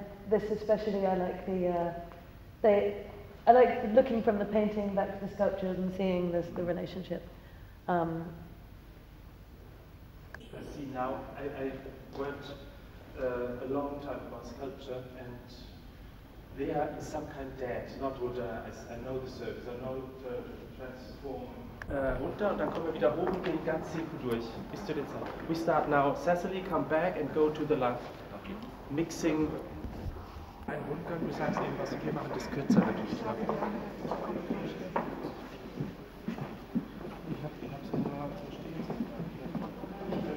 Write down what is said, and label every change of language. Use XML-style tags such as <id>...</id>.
<en>This especially, I like I like looking from the painting back to the sculptures and seeing the relationship. I see now, I worked a long time about sculpture, and they are in some kind dead, not would I know the surface, I know the transform.</en> <de>Runter und dann kommen wir wieder hoch und gehen ganz hinten durch. Bis zu den Zeit.</de> <en>We start now. Cecily, come back and go to the left. Okay. Mixing.</en> <de>Ein Rundgang, du sagst eben was, wir machen das kürzer natürlich. Ich hab's ja nur so stehen.</de>